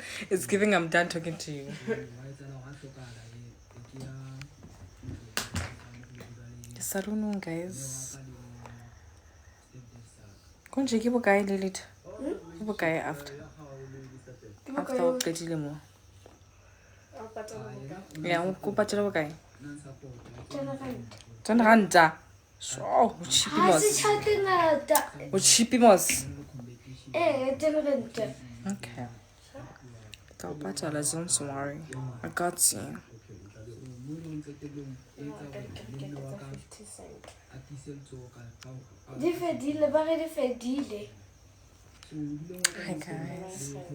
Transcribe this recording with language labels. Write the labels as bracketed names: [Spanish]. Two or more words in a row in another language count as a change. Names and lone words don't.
[English] It's giving I'm done talking to you. Sarunu, guys. [Southern Sotho] Konje ke bokae le leta? Ke bokae after? After o qetile mo. Yeah, o patela bokae? [English] 10 rand. So, cheapy mos. [Southern Sotho] O cheapy mos. [English] 10 rand. Okay. I'll patela, don't worry. I got you. Hi guys.